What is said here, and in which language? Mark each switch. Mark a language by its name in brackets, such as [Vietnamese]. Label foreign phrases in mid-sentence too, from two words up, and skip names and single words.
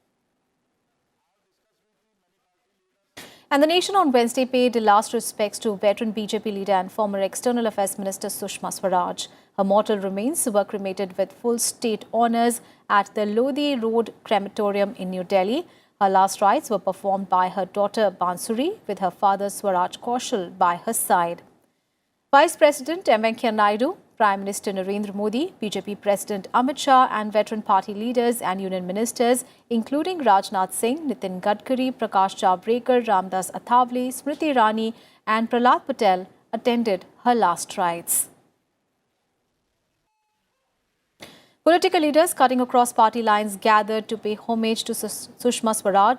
[English] And the nation on Wednesday paid last respects to veteran BJP leader and former External Affairs Minister Sushma Swaraj. Her mortal remains were cremated with full state honours at the Lodi Road Crematorium in New Delhi. Her last rites were performed by her daughter Bansuri, with her father Swaraj Kaushal by her side. Vice President M. Venkaiah Naidu, Prime Minister Narendra Modi, BJP President Amit Shah and veteran party leaders and union ministers including Raj Nath Singh, Nitin Gadkari, Prakash Javadekar, Ramdas Athavale, Smriti Irani and Prahlad Patel attended her last rites. Political leaders cutting across party lines gathered to pay homage to Sushma Swaraj.